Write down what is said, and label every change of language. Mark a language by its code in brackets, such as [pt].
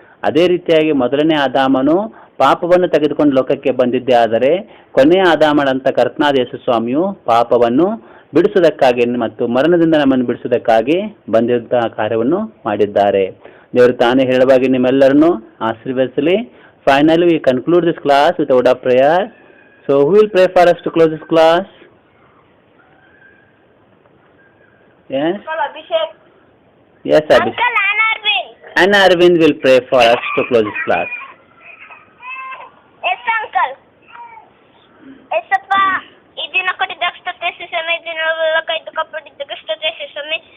[kn] ಅದೇ ರೀತಿಯಾಗಿ ಮೊದಲನೇ ಆದಾಮನು ಪಾಪವನ್ನು ತೆಗೆದುಕೊಂಡು ಲೋಕಕ್ಕೆ ಬಂದಿದ್ದೇ ಆದರೆ ಕೊನೆಯ ಆದಾಮನಂತ ಕರ್ತನಾದ ಯೇಸು ಸ್ವಾಮಿಯು ಪಾಪವನ್ನು ಬಿಡಿಸುವುದಕ್ಕಾಗಿ ಮತ್ತು ಮರಣದಿಂದ ನಮ್ಮನ್ನು ಬಿಡಿಸುವುದಕ್ಕಾಗಿ ಬಂದಿರುವಂತಹ ಕಾರ್ಯವನ್ನು ಮಾಡಿದ್ದಾರೆ. ದೇವರು ತಾನೇ ಹೇಳುವಾಗಿ ನಿಮ್ಮೆಲ್ಲರನ್ನು ಆಶೀರ್ವದಿಸಲಿ. [en] Finally, we conclude this class with a word of prayer. So, who will pray for us to close this class? Yes? Abhishek. Yes, Abhishek. Uncle Anarvind. Anna Arvind will pray for us to close this class. Yes, Uncle. [kn] Esappa, ಈ ದಿನ ಕೊಟ್ಟಿದ್ದಕ್ಕೆ ಸ್ತುತಿಸಿ ಸ್ವಾಮಿ, ದಿನವೆಲ್ಲ ಕೈದು ಕಪ್ಪಿದ್ದಕ್ಕೆ ಸ್ತುತಿಸಿ ಸ್ವಾಮಿ.